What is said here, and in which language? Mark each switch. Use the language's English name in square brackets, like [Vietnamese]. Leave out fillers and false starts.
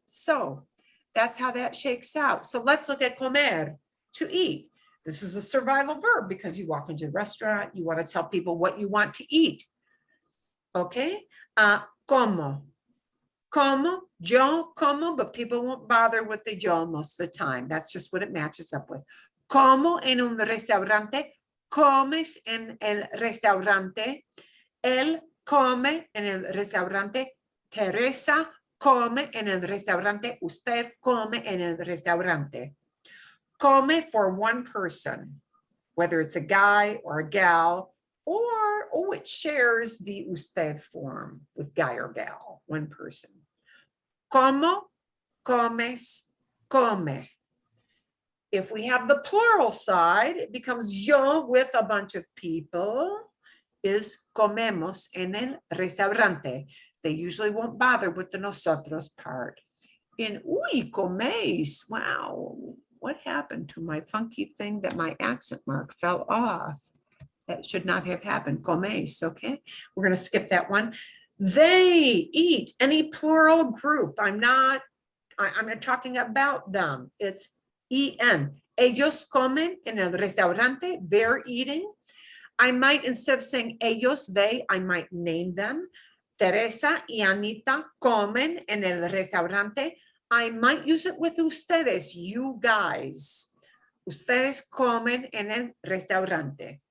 [English] So that's how that shakes out. So let's look at comer, to eat. This is a survival verb because you walk into a restaurant, you want to tell people what you want to eat, okay? [Spanish] Como, yo como, [English] but people won't bother with the yo most of the time. That's just what it matches up with. [Spanish] Como en un restaurante, comes en el restaurante, él come en el restaurante, Teresa come en el restaurante, usted come en el restaurante. [English] Come for one person, whether it's a guy or a gal, or it shares the usted form with guy or gal, one person. [Spanish] Como, comes, come. [English] If we have the plural side, it becomes yo with a bunch of people, is [Spanish] comemos en el restaurante. [English] They usually won't bother with the nosotros part. In uy, coméis, wow, what happened to my funky thing that my accent mark fell off? That should not have happened, coméis, okay? We're gonna skip that one. They eat, any plural group. I'm not talking about them. It's en. [Spanish] Ellos comen en el restaurante, [English] they're eating. I might, instead of saying ellos, they, I might name them. [Spanish] Teresa y Anita comen en el restaurante. [English] I might use it with ustedes, you guys. [Spanish] Ustedes comen en el restaurante.